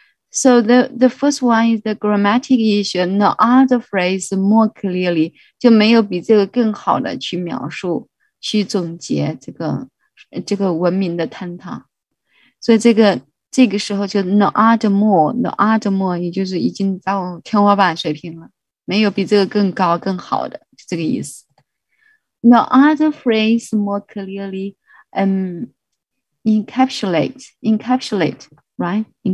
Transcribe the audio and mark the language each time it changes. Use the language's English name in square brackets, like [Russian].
[English] So the first one is the grammatic issue. No other phrase more clearly， [Chinese] 就没有比这个更好的去描述、去总结这个文明的坍塌。所以这个时候就 [English] no other more， [Chinese] 也就是已经到天花板水平了，没有比这个更高更好的，就这个意思。 [English] No other phrase more clearly encapsulate, right?